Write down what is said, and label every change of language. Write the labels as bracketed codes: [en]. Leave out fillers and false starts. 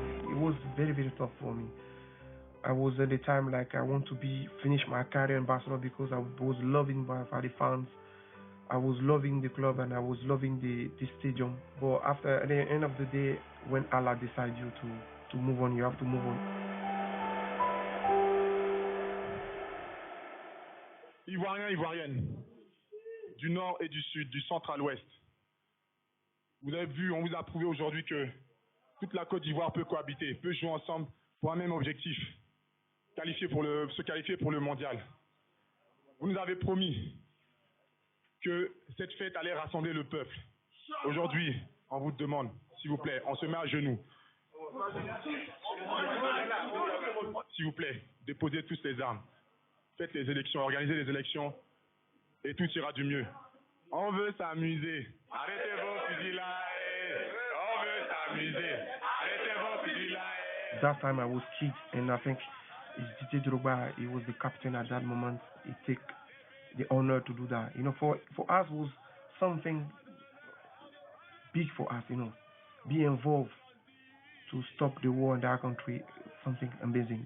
[en] It was very, very tough for me. I was at the time like I want to finish my career in Barcelona because I was loving by the fans. I was loving the club and I was loving the stadium. But at the end of the day, when Allah decides you to move on, you have to move on. [fr] Ivoiriens, Ivoiriennes, du nord et du sud, du centre à l'ouest. Vous avez vu, on vous a prouvé aujourd'hui que toute la Côte d'Ivoire peut cohabiter, peut jouer ensemble pour un même objectif, se qualifier pour le mondial. Vous nous avez promis que cette fête allait rassembler le peuple. Aujourd'hui, on vous demande, s'il vous plaît, on se met à genoux. S'il vous plaît, déposez tous les armes. Faites les élections, organisez les élections et tout ira du mieux. On veut s'amuser. Arrêtez vos fusillades. On veut s'amuser. Arrêtez vos fusillades. [en] That time I was kid, and I think Didier Drogba, he was the captain at that moment. He took the honor to do that. For us was something big for us, be involved to stop the war in our country, something amazing.